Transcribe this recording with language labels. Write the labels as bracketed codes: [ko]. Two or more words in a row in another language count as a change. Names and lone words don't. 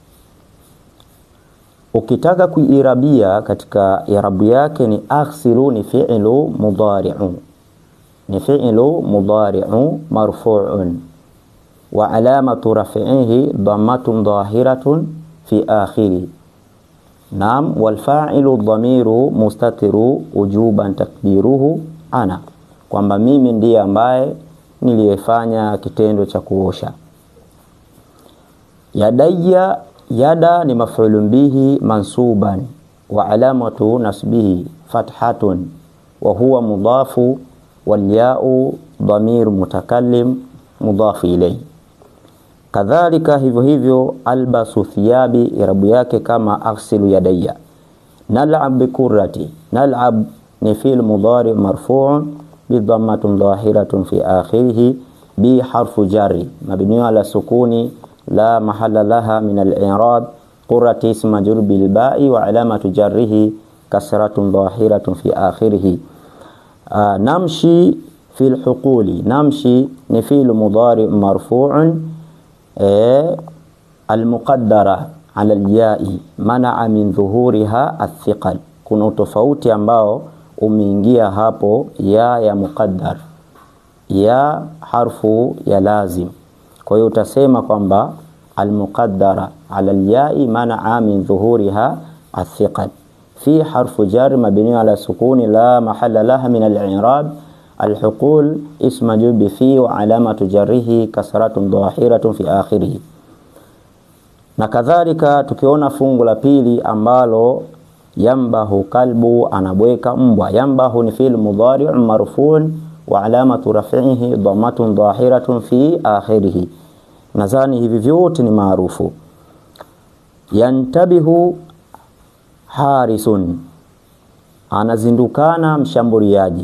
[sw] Ukitaka kuirabia katika irabu yake, [ar] ni aghsilu ni فعل مضارع, ni فعل مضارع مرفوع وعلامة رفعه ضمة ظاهرة في آخر. نعم والفاعل ضمير مستتر وجوبا تقديره أنا, [sw] kwamba mimi ndiye ambaye niliyefanya kitendo cha kuosha. [ar] يدي يدا ni مفعول به منصوبا وعلامة نصبه فتحة وهو مضاف والياء ضمير متكلم مضاف إليه. [sw] Kadhalika hivyo hivyo, [ar] ألبس ثيابي, [sw] irabu yake kama [ar] أغسل يدي. نلعب بالكرة نلعب ni فعل مضارع مرفوع بضمة ظاهرة في آخره بحرف جر مبني على السكون لا محل لها من الإعراب. الكرة اسم مجرور بالباء وعلامة جره كسرة ظاهرة في آخره. نمشي في الحقول نمشي ni فعل مضارع مرفوع المقدرة على الياء منع من ظهورها الثقل. [sw] Kuna tofauti ambao umeingia hapo, ya muqaddar, ya harfu ya lazim. Kwa hiyo utasema kwamba [ar] المقدرة على الياء منع من ظهورها الثقل في حرف جر مبني على السكون لا محل لها من الإعراب. الحقول اسم مجرور فيه وعلامة جره كسرة ظاهرة في آخره. [sw] Na kadhalika tukiona fungu la pili ambalo [ar] ينبح كلب, [sw] anabweka mbwa. [ar] Yambahu ni فعل مضارع مرفوع وعلامة رفعه ضمة ظاهرة في آخره. [sw] Nadhani hivi vyote ni maarufu. [ar] ينتبه حارس, [sw] anazindukana mshambuliaji.